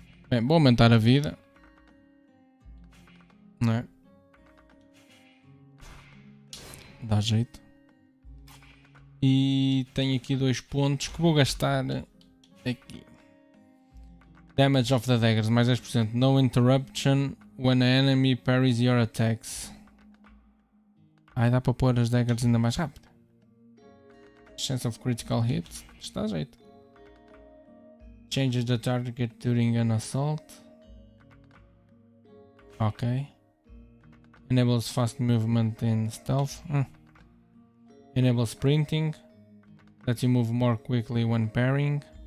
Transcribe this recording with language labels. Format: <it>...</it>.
<pt>Bem, vou aumentar a vida, não é? Dá jeito. E tenho aqui 2 pontos que vou gastar aqui.</pt> <en>Damage of the daggers,</en> <pt>mais 10%.</pt> <en>No interruption when an enemy parries your attacks.</en> <pt>Dá para pôr as daggers ainda mais rápido.</pt> <en>Chance of critical hit.</en> <pt>Isto dá jeito.</pt> <en>Changes the target during an assault. Ok. Enables fast movement in stealth. Enables sprinting. Lets you move more quickly when parrying.</en>